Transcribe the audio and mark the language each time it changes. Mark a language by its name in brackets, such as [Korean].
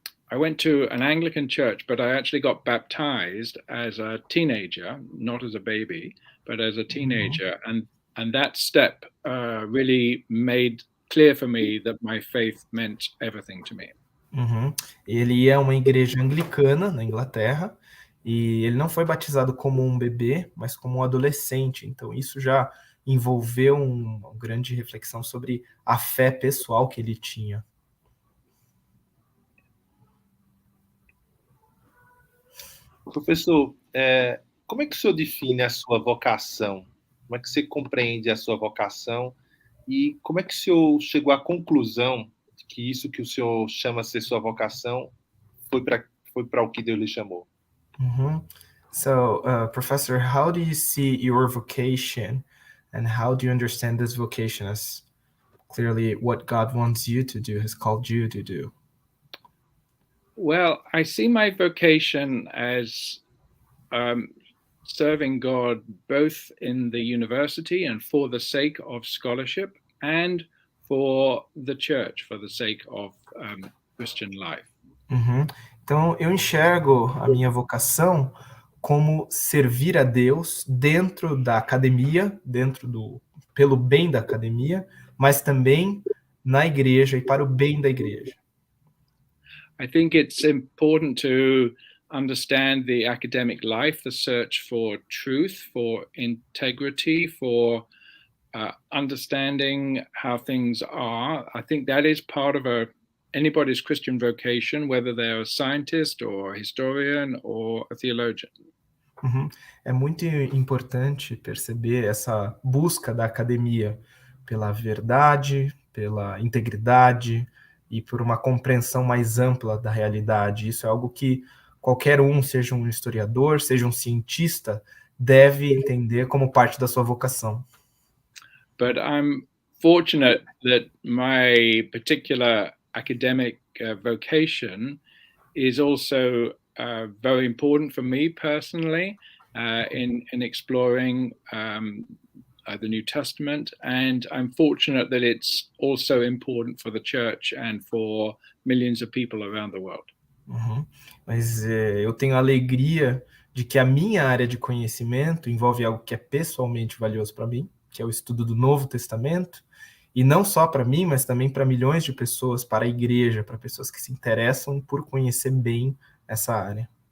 [English] I went to an Anglican church, but I actually got baptized as a teenager, not as a baby, but as a teenager. And that step really made clear for me that my faith meant everything to me. [Portuguese] Ele é uma igreja anglicana na Inglaterra, e ele não foi batizado como um bebê, mas como um adolescente. Então isso já envolveu uma grande reflexão sobre a fé pessoal que ele tinha. Professor, como é que o senhor define a sua vocação? Como é que você compreende a sua vocação? E como é que o senhor chegou à conclusão de que isso que o senhor chama ser sua vocação foi para o que Deus lhe chamou? [English] So, Professor, how do you see your vocation, and how do you understand this vocation as clearly what God wants you to do, has called you to do? Well, I see my vocation as serving God both in the university and for the sake of scholarship, and for the church, for the sake of Christian life. [Portuguese] Então, eu enxergo a minha vocação como servir a Deus dentro da academia, pelo bem da academia, mas também na igreja e para o bem da igreja. [English] I think it's important to understand the academic life, the search for truth, for integrity, for understanding how things are. I think that is part of anybody's Christian vocation, whether they're a scientist or a historian or a theologian. [Portuguese] É muito importante perceber essa busca da academia pela verdade, pela integridade e por uma compreensão mais ampla da realidade. Isso é algo que qualquer seja um historiador, seja um cientista, deve entender como parte da sua vocação. [English] but I'm fortunate that my particular academic vocation is also very important for me personally in exploring the New Testament, and I'm fortunate that it's also important for the church and for millions of people around the world. [Portuguese] Mas eu tenho a alegria de que a minha área de conhecimento envolve algo que é pessoalmente valioso para mim, que é o estudo do Novo Testamento, e não só para mim, mas também para milhões de pessoas, para a igreja, para pessoas que se interessam por conhecer bem essa área.